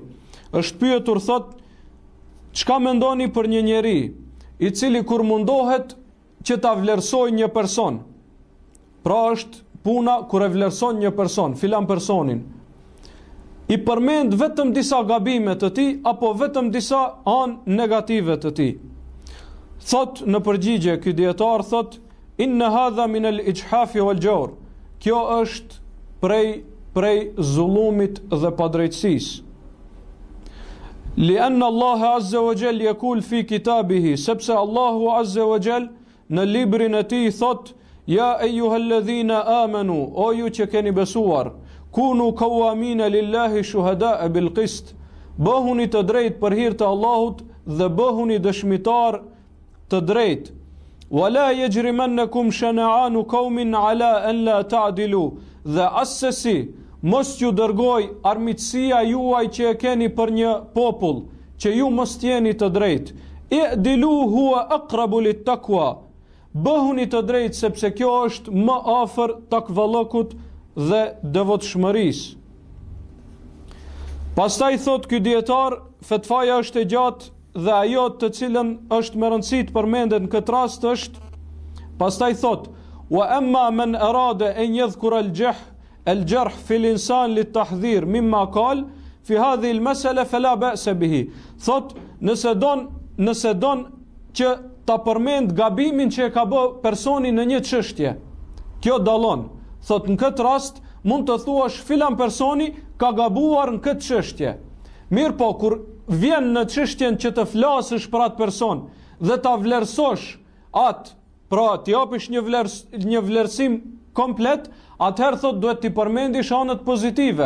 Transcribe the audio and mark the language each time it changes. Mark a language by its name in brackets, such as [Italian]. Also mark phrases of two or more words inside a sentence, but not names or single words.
[Albanian] Është pyetur, thot, çka mendoni për një njeri i cili kur mundohet që ta vlerësojë një person, pra është puna kur e vlerëson një person, filan personin, i përmend vetëm disa gabime të tij apo vetëm disa anë negative të tij. Thot në përgjigje ky dietar thot [Arabic] إن هذا من الإجحاف والجور. [Albanian] Kjo është prej zullumit dhe padrejtësisë. [Arabic] لأن الله عز وجل يقول في كتابه, [Albanian] sepse Allahu [Arabic] عز وجل [Albanian] në librin e tij thot [Arabic] يا أيها الذين آمنوا, [Albanian] o ju që keni besuar, [Arabic] كونوا قوامين لله شهداء بالقسط, [Albanian] bëhuni të drejt për hir të Allahut dhe bëhuni dëshmitar të drejt. [Arabic] ولا يجرمنكم شنآن قوم على ألا تعدلوا, [Albanian] dhe asesi mos ju dërgoj armiqësia juaj që e keni për një popull, që ju mos jeni të drejt. [Arabic] اعدلوا هو أقرب للتقوى, [Albanian] bëhuni të drejt sepse kjo është më afër takvallëkut dhe devotshmërisë. Pastaj thot ky dietar, fetfaja është e gjatë dhe ajo të cilën është me rëndësi të përmendet në këtë rast është, pastaj thot [Arabic] وأما من أراد أن يذكر الجرح في الإنسان للتحذير مما قال في هذه المسألة فلا بأس به. [Albanian] Thot nëse don që ta përmend gabimin që e ka bë personi në një çështje, kjo dallon. Thot në këtë rast mund të thuash filan personi ka gabuar në këtë çështje. Mirë po, kur vjen në çështjen që të flasësh për atë person dhe ta vlerësosh atë, pra t'i japësh një vlerësim komplet, atëherë thot duhet t'i përmendish anët pozitive.